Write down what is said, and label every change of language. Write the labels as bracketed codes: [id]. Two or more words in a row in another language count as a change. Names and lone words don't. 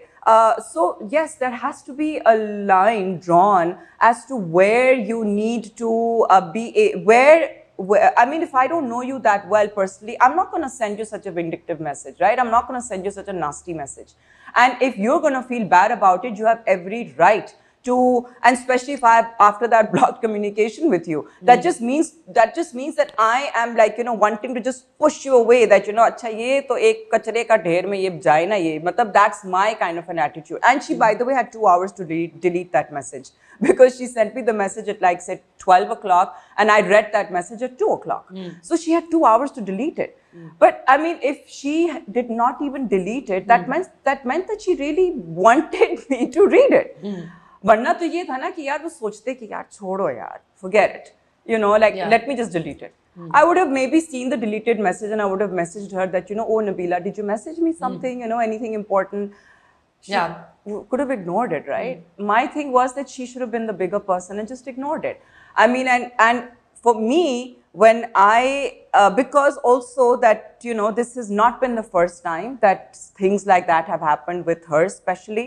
[en] So yes, there has to be a line drawn as to where you need to I mean, if I don't know you that well personally, I'm not going to send you such a vindictive message, right? I'm not going to send you such a nasty message. And if you're going to feel bad about it, you have every right to, and especially if I have, after that, blocked communication with you, that just means that I am, like, you know, wanting to just push you away, that, you know, [hi] अच्छा ये तो एक कचरे का ढेर में ये जाए ना ये, [en] matlab, that's my kind of an attitude. And she, by the way, had 2 hours to delete that message, because she sent me the message at, like, say 12 o'clock, and I read that message at 2 o'clock. So she had 2 hours to delete it. But I mean, if she did not even delete it, that meant that she really wanted me to read it. [hi] वरना तो ये था ना कि यार वो सोचते कि यार छोड़ो यार, [en] forget it, you know, like, let me just delete it. I would have maybe seen the deleted message and I would have messaged her that, you know, oh Nabila, did you message me something, you know, anything important? She could have ignored it, right? My thing was that she should have been the bigger person and just ignored it. I mean, and for me, when because also that, you know, this has not been the first time that things like that have happened with her, especially.